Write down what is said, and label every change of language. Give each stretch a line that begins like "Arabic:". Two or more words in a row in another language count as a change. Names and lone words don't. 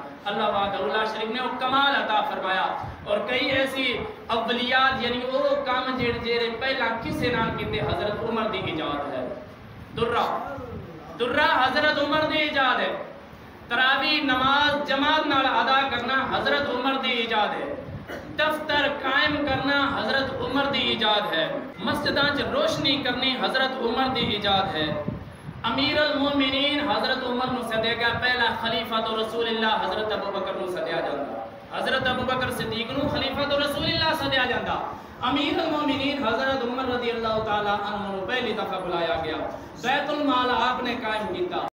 Punjabi: اللہ وحدہ لا شریک نے وہ کمال عطا فرمایا اور کئی ایسی اولیات یعنی وہ کام جڑے پہلا کسے نال کیتے حضرت عمر دی ایجاد ہے۔ درہ حضرت عمر دی ایجاد ہے، تراویح نماز جماعت نال ادا کرنا حضرت عمر دی ایجاد ہے، دفتر قائم کرنا حضرت عمر دی ایجاد ہے، مسجداں چ روشنی کرنی حضرت عمر دی ایجاد ہے۔ امیر المومنین حضرت عمر نو سدیا گیا، پہلا خلیفہ تو رسول اللہ حضرت ابوبکر نو سدیا جاندا، حضرت ابوبکر صدیق نو خلیفہ تو رسول اللہ سدیا جاندا، امیر المومنین حضرت عمر رضی اللہ تعالیٰ عنہ نو پہلی دفعہ بلایا گیا، بیت المال آپ نے قائم کیتا۔